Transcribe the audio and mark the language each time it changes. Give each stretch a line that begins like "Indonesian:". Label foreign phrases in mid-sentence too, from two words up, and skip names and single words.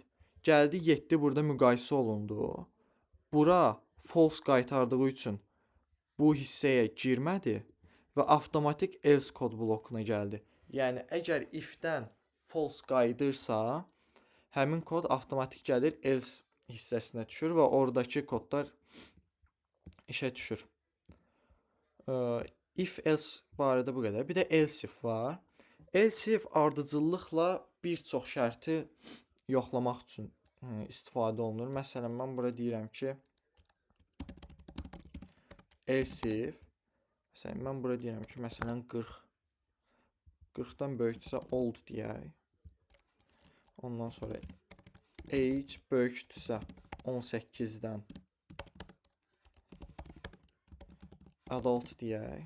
Azerbaijani: Gəldi 7 burada müqayisə olundu. Bura false qaytardığı üçün bu hissəyə girmədi və avtomatik else kod blokuna gəldi. Yəni, əgər if-dən false qayıdırsa, Həmin kod avtomatik gəlir else hissəsinə düşür və oradakı kodlar işə düşür.
English: If else
Azerbaijani: barədə bu qədər. Bir də
English: else if
Azerbaijani: var.
English: Else if
Azerbaijani: ardıcıllıqla bir çox şərti yoxlamaq üçün istifadə olunur. Məsələn, mən bura deyirəm ki,
English: else if,
Azerbaijani: məsələn, mən bura deyirəm ki, məsələn, 40. 40-dan böyükdürsə old deyək. Ondan sonra age böyükdürsə 18-dən adult deyək.